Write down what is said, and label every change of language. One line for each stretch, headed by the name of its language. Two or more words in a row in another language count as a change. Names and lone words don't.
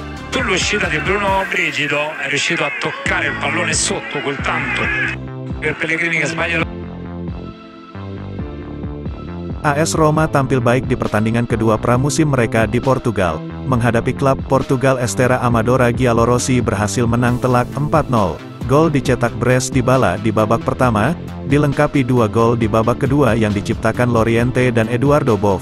Italian: Con l'uscita di Bruno Brigido è riuscito a toccare il pallone sotto quel tanto per Pellegrini che sbaglia.
Indonesian: AS Roma tampil baik di pertandingan kedua pramusim mereka di Portugal. Menghadapi klub Portugal Estera Amadora Giallorossi berhasil menang telak 4-0. Gol dicetak Bres Dybala di babak pertama, dilengkapi 2 gol di babak kedua yang diciptakan Loriente dan Eduardo Boff.